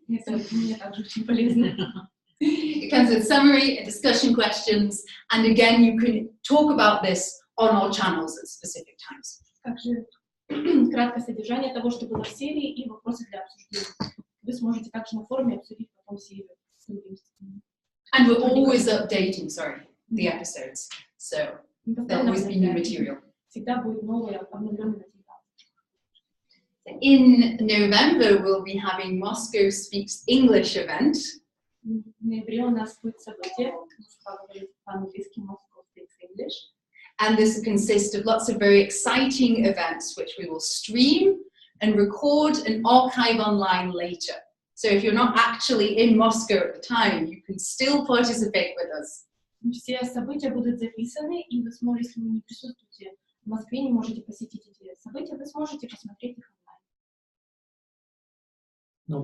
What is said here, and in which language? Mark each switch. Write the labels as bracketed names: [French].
[Russian] Это мне также очень полезно. [English] Because It comes with summary, a discussion questions, and again, you can talk about this on our channels at specific times. [Russian] Также краткое содержание того, что было в серии, и вопросы для обсуждения. Вы сможете также на форуме обсудить потом серию с другими. [English] And we're always updating, the episodes. So there'll always be new material. [Russian] Всегда будет новый обновленный материал. [English] In November, we'll be having Moscow Speaks English event. [Russian] В ноябре у нас будет событие, Москва говорит по-английски, Moscow Speaks English. [English] And this will consist of lots of very exciting events, which we will stream and record and archive online later. So if you're not actually in Moscow at the time, you can still participate with us. [Russian] Все события будут записаны, и вы сможете, если вы не присутствуете в Москве, не можете посетить эти события, вы сможете посмотреть их онлайн.